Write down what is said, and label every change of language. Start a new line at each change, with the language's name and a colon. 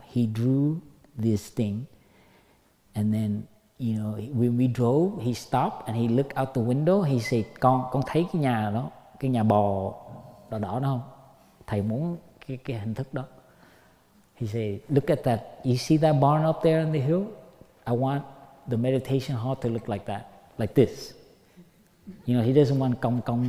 English: He drew this thing, and then, you know, when we drove, he stopped and he looked out the window.
Vietnamese: He said, con thấy cái nhà đó, cái nhà bò đỏ đỏ đó không? Thầy muốn cái hình thức đó.
English: He said, look at that. You see that barn up there on the hill? I want the meditation hall to look like that, like this. You know, he doesn't want cong.